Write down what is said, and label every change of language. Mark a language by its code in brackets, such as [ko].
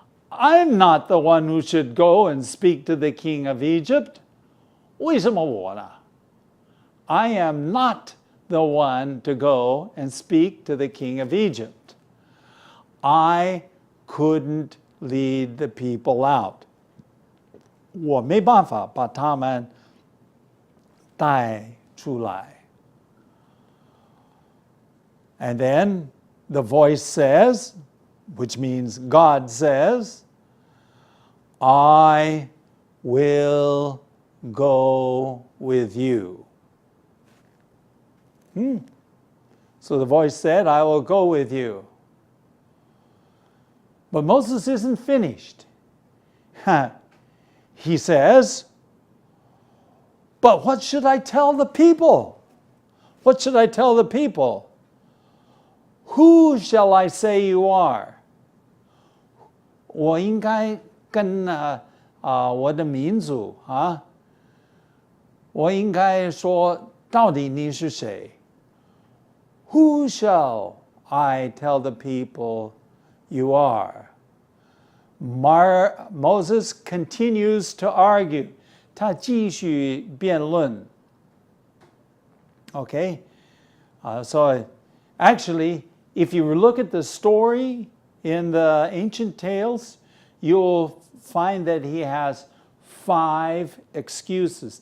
[en] I'm not the one who should go and speak to the king of Egypt. [zh] 为什么我呢? [en] I am not the one to go and speak to the king of Egypt. I couldn't lead the people out. [zh] 我没办法把他们带出来. [en] And then the voice says, which means God says, I will go with you. So the voice said, I will go with you. But Moses isn't finished. He says, but what should I tell the people? What should I tell the people? Who shall I say you are? [zh] 我应该跟我的民族我应该说到底你是谁? [en] Who shall I tell the people you are? Moses continues to argue. [zh] 他继续辩论.Okay? [en] So actually, if you look at the story in the ancient tales, you'll find that he has 5 excuses.